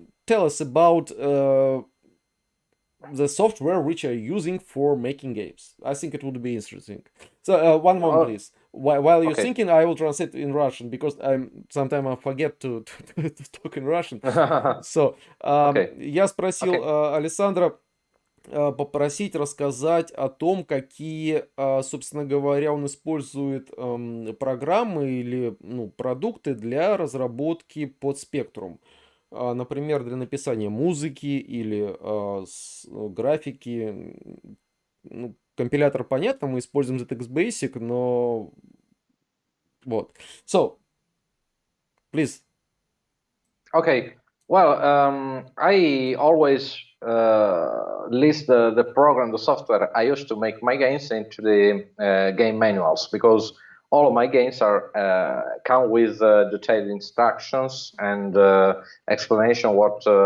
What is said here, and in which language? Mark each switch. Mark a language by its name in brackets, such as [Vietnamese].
[English] Tell us about the software which you're using for making games. I think it would be interesting. So one moment, please. While you're Okay. thinking, I will translate in Russian because sometimes I forget to talk in Russian. So, Okay. [Russian] я спросил [English] Okay. [Russian] Алессандро попросить рассказать о том, какие, собственно говоря, он использует программы или, ну, продукты для разработки под Spectrum. Например, для написания музыки или графики. Ну, компилятор, понятно, мы используем ZX Basic, но вот. [English] So, please. Okay. Well, I always list the program, the software I used to make my games into the game manuals, because all of my games are come with detailed instructions and explanation what